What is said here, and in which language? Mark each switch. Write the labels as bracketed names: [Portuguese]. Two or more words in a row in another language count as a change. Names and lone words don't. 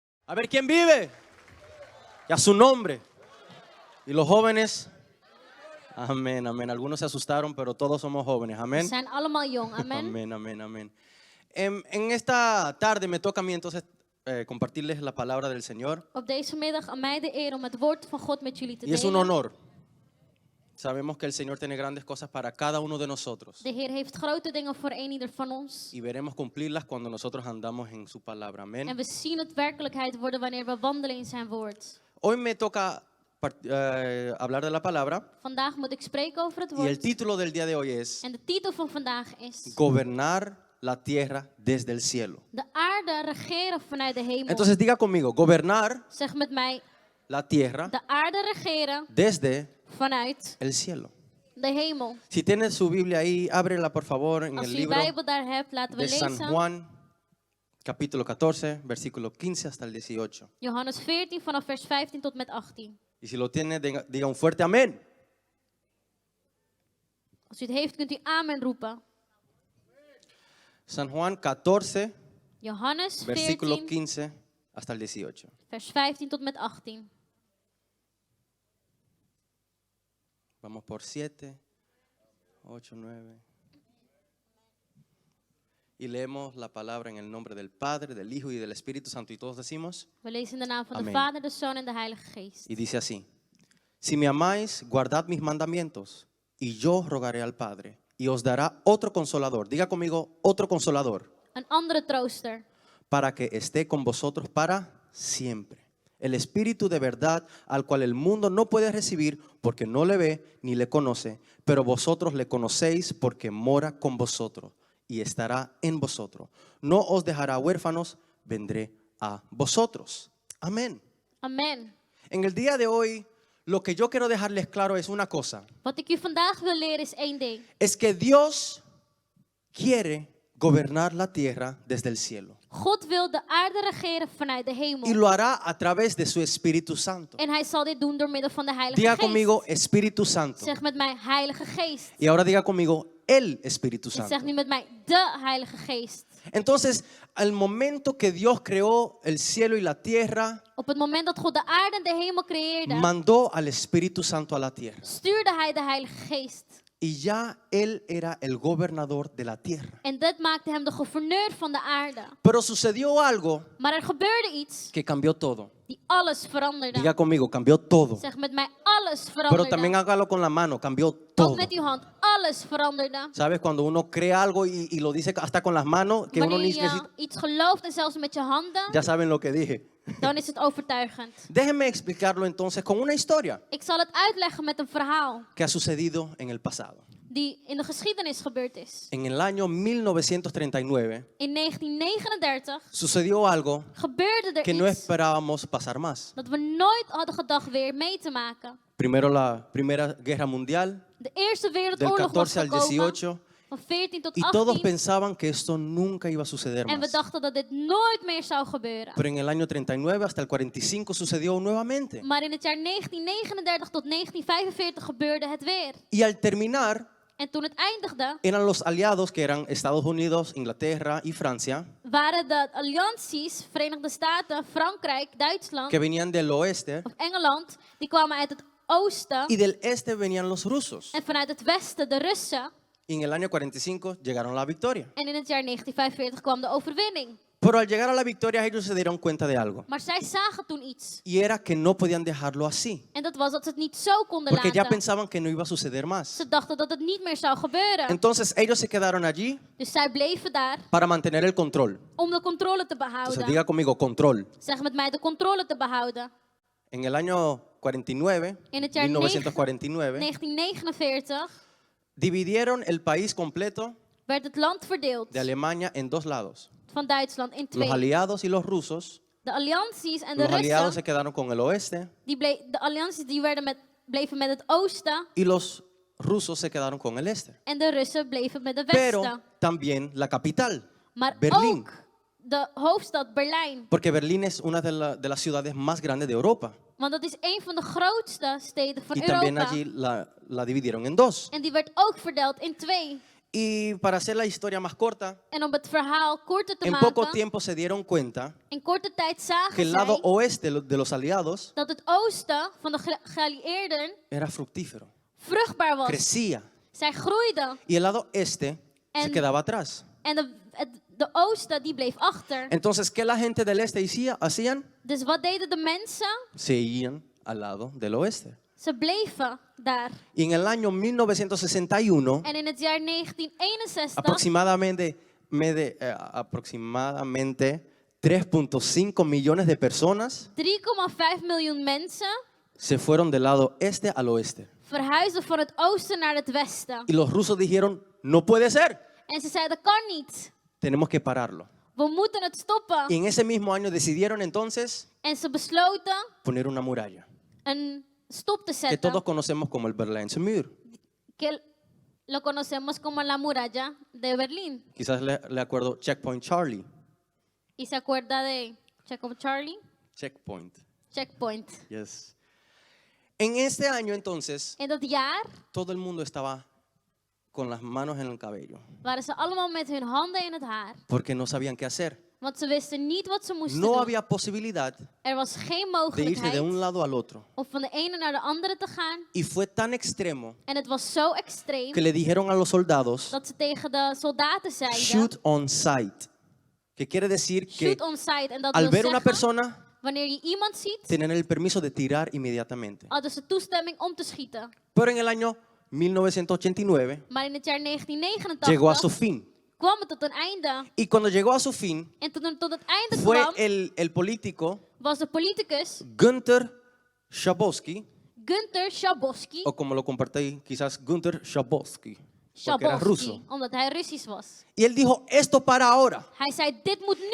[Spanish] A ver, ¿quién vive? Y a su nombre. Y los jóvenes. Amén, amén. Algunos se asustaron, pero todos somos jóvenes. [Dutch] We [Spanish] Amén. [Dutch] zijn allemaal jong. Amen. [Spanish] Amén, amén, amén. En esta tarde me toca a mí entonces compartirles la palabra del Señor. [Dutch] Op deze middag aan mij de eer om het woord van God met jullie te [Spanish] Y es un [Dutch] delen. [Spanish] honor. Sabemos que el Señor tiene grandes cosas para cada uno de nosotros. [Dutch] De Heer heeft grote dingen voor ieder van ons. [Spanish] Y veremos cumplirlas cuando nosotros andamos en su palabra. [Dutch] En [Spanish] Amén. [Dutch] we zien het werkelijkheid worden wanneer we wandelen in zijn woord. [Spanish] Hoy me toca hablar de la palabra. [Dutch] Vandaag moet ik spreken over het [Spanish] Y el [Dutch] woord. [Spanish] título del día de hoy es [Dutch] En de titel van vandaag is: [Spanish] Gobernar la tierra desde el cielo. [Dutch] De aarde regeren vanuit de hemel. [Spanish] Entonces diga conmigo, gobernar [Dutch] Zeg met mij: [Spanish] la tierra [Dutch] de aarde regeren [Spanish] desde [Dutch] vanuit [Spanish] el cielo. [Dutch] de hemel. [Spanish] Si tienes su Biblia ahí, ábrela por favor en [Dutch] Als [Spanish] el [Dutch] u uw [Spanish] libro [Dutch] Bijbel daar hebt, laten we [Spanish] de San [Dutch] lezen. [Spanish] Juan, capítulo 14, versículo 15 hasta el 18. [Dutch] Johannes 14 vanaf vers 15 tot met 18. [Spanish] Y si lo tiene, diga un fuerte amén. [Dutch] Als u het heeft, kunt u amen roepen. [Spanish] San Juan 14, [Dutch] Johannes [Spanish] versículo [Dutch] 14 [Spanish] 15 hasta el 18. [Dutch] vers 15 tot met 18. [Spanish] Vamos por 7, 8, 9. Y leemos la palabra en el nombre del Padre, del Hijo y del Espíritu Santo. Y todos decimos, [Dutch] We lezen in de naam van de [Spanish] Amen. [Dutch] Vader, de Zoon en de Heilige Geest. [Spanish] y dice así: Si me amáis, guardad mis mandamientos, y yo rogaré al Padre, y os dará otro consolador. Diga conmigo, otro consolador, [Dutch] Een andere trooster, [Spanish] para que esté con vosotros para siempre. El Espíritu de verdad, al cual el mundo no puede recibir porque no le ve ni le conoce, pero vosotros le conocéis porque mora con vosotros y estará en vosotros. No os dejará huérfanos, vendré a vosotros. Amén. [Dutch] amen. [Spanish] En el día de hoy, lo que yo quiero dejarles claro es una cosa. [Dutch] Wat ik u vandaag wil leren is één ding. [Spanish] Es que Dios quiere gobernar la tierra desde el cielo. [Dutch] God wil de aarde regeren vanuit de [Spanish] Y [Dutch] hemel. [Spanish] lo hará a través de su Espíritu Santo. [Dutch] En hij zal dit doen door middel van de Heilige [Spanish] Diga [Dutch] Geest. [Spanish] conmigo Espíritu Santo. [Dutch] Zeg met mij Heilige Geest. [Spanish] Y ahora diga conmigo el Espíritu [Dutch] En zeg [Spanish] Santo. [Dutch] nu met mij de Heilige Geest. [Spanish] Entonces, al momento que Dios creó el cielo y la tierra, [Dutch] Op het moment dat God de aarde en de hemel creëerde, [Spanish] mandó al Espíritu Santo a la tierra. [Dutch] stuurde hij de Heilige Geest. [Spanish] Y ya Él era el gobernador de la tierra. [Dutch] En dit maakte hem de gouverneur van de aarde. [Spanish] Pero sucedió algo [Dutch] Maar er gebeurde iets [Spanish] que cambió todo. [Dutch] die alles veranderde. [Spanish] Diga conmigo, cambió todo. [Dutch] Zeg met mij, alles [Spanish] Pero [Dutch] veranderde. [Spanish] también hágalo con la mano, cambió [Dutch] Ook [Spanish] todo. [Dutch] met uw hand, alles veranderde. [Spanish] ¿Sabes? Cuando uno crea algo y lo dice hasta con las manos, que uno [Dutch] Wanneer [Spanish] ni [Dutch] je [Spanish] necesita. [Dutch] iets gelooft en zelfs met je handen, [Spanish] Ya saben lo que dije. [Dutch] dan is het overtuigend. [Spanish] Déjenme explicarlo entonces con una historia [Dutch] Ik zal het uitleggen met een verhaal [Spanish] que ha sucedido en el pasado. [Dutch] die in de geschiedenis gebeurd is. [Spanish] En el año 1939 [Dutch] In 1939 [Spanish] sucedió algo [Dutch] gebeurde er [Spanish] que no [Dutch] iets [Spanish] esperábamos pasar más. [Dutch] dat we nooit hadden gedacht weer mee te maken. [Spanish] Primero la Primera Guerra Mundial, [Dutch] De Eerste [Spanish] del [Dutch] Wereldoorlog was [Spanish] 14 al [Dutch] gekomen, [Spanish] 18, [Dutch] van 14 tot [Spanish] y todos [Dutch] 18. [Spanish] pensaban que esto nunca iba a suceder [Dutch] En we [Spanish] más. [Dutch] dachten dat dit nooit meer zou gebeuren. [Spanish] Pero en el año 39 hasta el 45 sucedió nuevamente. [Dutch] Maar in het jaar 1939 tot 1945 gebeurde het weer. [Spanish] Y al terminar, [Dutch] En toen het eindigde, [Spanish] eran los aliados que eran Estados Unidos, Inglaterra y Francia, [Dutch] waren de allianties, Verenigde Staten, Frankrijk, Duitsland [Spanish] que venían del oeste, [Dutch] of Engeland, die kwamen uit het oosten. [Spanish] y del este venían los rusos. [Dutch] En vanuit het westen de Russen. [Spanish] Y en el año 45 llegaron a la victoria. [Dutch] En in het jaar 1945 kwam de overwinning. [Spanish] Pero al llegar a la victoria ellos se dieron cuenta de algo. [Dutch] Maar zij zagen toen iets. [Spanish] Y era que no podían dejarlo así. [Dutch] En dat was dat ze het niet zo konden [Spanish] Porque ya [Dutch] laten. [Spanish] pensaban que no iba a suceder más. [Dutch] Ze dachten dat het niet meer zou gebeuren. [Spanish] Entonces ellos se quedaron allí [Dutch] Dus zij bleven daar [Spanish] para mantener el control. [Dutch] om de controle te [Spanish] Entonces [Dutch] behouden. [Spanish] diga conmigo, control. [Dutch] Zeg met mij, de controle te behouden. [Spanish] En el año 49, [Dutch] In het jaar [Spanish] 1949, [Dutch] 1949 [Spanish] dividieron el país completo [Dutch] werd het land verdeeld [Spanish] de Alemania en dos lados. [Dutch] van Duitsland in [Spanish] Los [Dutch] twee. [Spanish] aliados y los rusos. [Dutch] De allianties en de [Spanish] Los aliados [Dutch] Russen, [Spanish] se quedaron con el oeste [Dutch] de allianties die bleven met het oosten [Spanish] y los rusos se quedaron con el este. [Dutch] en de Russen bleven met de [Spanish] Pero [Dutch] westen. [Spanish] también la capital, [Dutch] Maar [Spanish] Berlín. [Dutch] ook de hoofdstad Berlijn. [Spanish] Porque Berlín es una de las ciudades más grandes de Europa. [Dutch] Want dat is een van de grootste steden van [Spanish] Y también [Dutch] Europa. [Spanish] allí la dividieron en dos. [Dutch] En die werd ook verdeeld in twee. [Spanish] Y para hacer la historia más corta, [Dutch] En om het verhaal korter te [Spanish] en poco [Dutch] maken, [Spanish] tiempo se dieron cuenta [Dutch] in korte tijd [Spanish] que [Dutch] zagen [Spanish] el lado [Dutch] zij [Spanish] oeste de los aliados [Dutch] dat het oosten van de geallieerden [Spanish] era fructífero, [Dutch] vruchtbaar was. [Spanish] crecía, [Dutch] Zij groeiden. [Spanish] y el lado este se [Dutch] En- [Spanish] quedaba atrás. [Dutch] En de oosten die bleef achter. [Spanish] Entonces, ¿qué la gente del este hacían? [Dutch] Dus wat deden de mensen? [Spanish] Seguían al lado del oeste. [Dutch] Ze bleven daar. [Spanish] Y en el año 1961, [Dutch] En in het jaar 1961, [Spanish] aproximadamente 3.5 millones de personas [Dutch] 3,5 miljoen mensen [Spanish] se fueron del lado este al oeste. [Dutch] verhuisden van het oosten naar het westen. [Spanish] Y los rusos dijeron, no puede ser, [Dutch] En ze zeiden, dat kan niet. [Spanish] tenemos que pararlo. [Dutch] We moeten het [Spanish] Y [Dutch] stoppen. [Spanish] en ese mismo año decidieron entonces [Dutch] En ze besloten [Spanish] poner una muralla, [Dutch] een stop te [Spanish] que [Dutch] zetten. [Spanish] todos conocemos como el Berlijnse Muur. Que lo conocemos como la muralla de Berlín. Quizás le acuerdo Checkpoint Charlie. ¿Y se acuerda de Checkpoint Charlie? Checkpoint, [Dutch] Checkpoint. [Spanish] yes. En este año entonces, [Dutch] In dat jaar [Spanish] todo el mundo estaba con las manos en el cabello, [Dutch] waren ze allemaal met hun handen in het haar. [Spanish] porque no sabían qué hacer. [Dutch] Want ze wisten niet wat ze moesten [Spanish] No [Dutch] doen. [Spanish] había posibilidad [Dutch] Er was geen [Spanish] de irse [Dutch] mogelijkheid [Spanish] de un lado al otro. [Dutch] om van de ene naar de andere te gaan. [Spanish] Y fue tan extremo [Dutch] En het was zo extreem [Spanish] que le dijeron a los soldados, [Dutch] dat ze tegen de soldaten zeiden, [English] shoot on sight. [Spanish] Que quiere decir que [English] shoot on sight. [Dutch] En dat [Spanish] al [Dutch] wil [Spanish] ver una [Dutch] zeggen, [Spanish] persona, [Dutch] wanneer je iemand ziet, [Spanish] tener el permiso de tirar inmediatamente. [Dutch] hadden ze toestemming om te schieten. [Spanish] Pero en el año 1989 [Dutch] Maar in het jaar [Spanish] llegó a su [Dutch] 1989 [Spanish] fin. [Dutch] kwam het tot een einde. [Spanish] Y cuando llegó a su fin, [Dutch] En toen het tot het einde [Spanish] fue [Dutch] kwam, [Spanish] el político [Dutch] was de politicus [Spanish] Günther Schabowski, [Dutch] Günther Schabowski. [Spanish] o como lo compartí, quizás Günther Schabowski, porque era ruso. [Dutch] Schabowski, omdat hij Russisch was. [Spanish] Y él dijo, esto para ahora. [Dutch] Hij zei, dit moet nu